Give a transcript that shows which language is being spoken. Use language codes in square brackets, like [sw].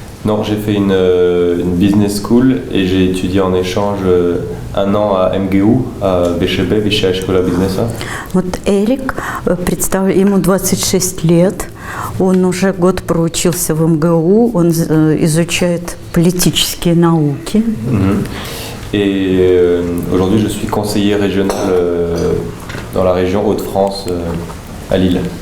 [fr] Non, j'ai fait une business school et j'ai étudié en échange un an à МГУ, à ВШБ, Высшая школа бизнеса. [ru] Вот Эрик, ему 26 лет, он уже год проучился в МГУ, он изучает политические науки. [fr] Et aujourd'hui, je suis conseiller régional dans la région Hauts-de-France, à Lille.